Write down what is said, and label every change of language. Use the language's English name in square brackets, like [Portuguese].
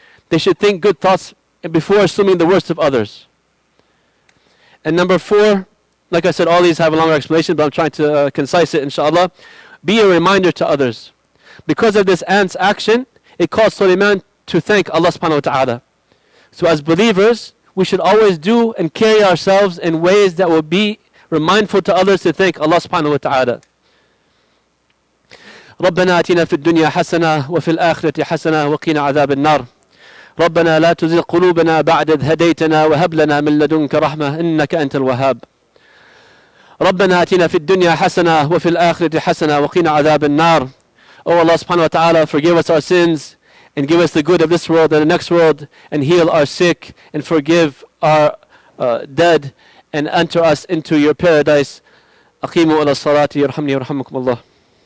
[English] They should think good thoughts before assuming the worst of others. And number 4, like I said, all these have a longer explanation, but I'm trying to concise it, inshallah. Be a reminder to others. Because of this ant's action, it caused Sulieman to thank Allah subhanahu wa ta'ala. So as believers, we should always do and carry ourselves in ways that will be We're mindful to others to thank Allah subhanahu wa ta'ala. [Arabic] ربنا آتنا في الدنيا حسنة وفي الآخرة حسنة وقنا عذاب النار. ربنا لا تزغ قلوبنا بعد إذ هديتنا وهب لنا من لدنك رحمة إنك أنت الوهاب. ربنا آتنا في الدنيا حسنة وفي الآخرة حسنة وقنا عذاب النار. [English] Oh Allah subhanahu wa ta'ala, forgive us our sins and give us the good of this world and the next world, and heal our sick and forgive our dead, and enter us into your paradise. [Arabic] أقيموا إلى الصلاة يرحمني ويرحمكم الله.